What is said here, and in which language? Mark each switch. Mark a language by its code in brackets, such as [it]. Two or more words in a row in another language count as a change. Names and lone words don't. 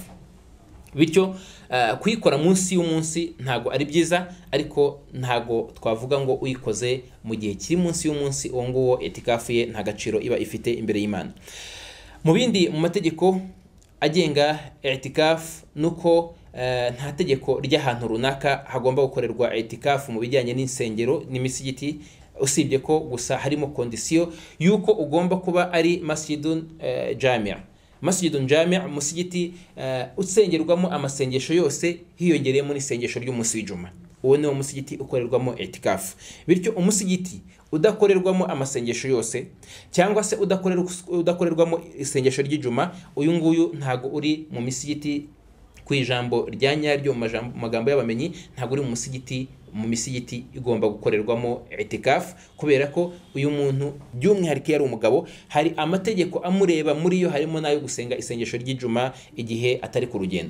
[rw] Bityo kuyikora munsi y'umunsi ntago ari byiza, ariko ntago twavuga ngo uyikoze mu gihe kiri munsi y'umunsi uwo nguwo i'tikafu ye nta gaciro iba ifite imbere y'Imana. Mu bindi mu mategeko agenga i'tikafu nuko nta tegeko ry'ahantu runaka hagomba gukorerwa i'tikafu mu bijyanye n'insengero n'imisigiti, usibye ko gusa harimo kondisiyo yuko ugomba kuba ari [ar] مسجد جامع'. مسجد جامع', [rw] musigiti usengerwamo amasengesho yose hiyongereyemo n'isengesho ry'umunsi w'Ijuma. Uwo ni wo musigiti ukorerwamo i'tikafu. Bityo umusigiti udakorerwamo amasengesho yose cyangwa se udakorerwamo isengesho ry'Ijuma, uyu nguyu ntago uri mu misigiti ku ijambo rya nyaryo mu magambo y'abamenyi, ntago uri mu misigiti igomba gukorerwamo i'tikafu, kubera ko uyu muntu by'umwihariko yari umugabo, hari amategeko amureba muri yo, harimo nayo gusenga isengesho ry'Ijuma igihe atari ku rugendo.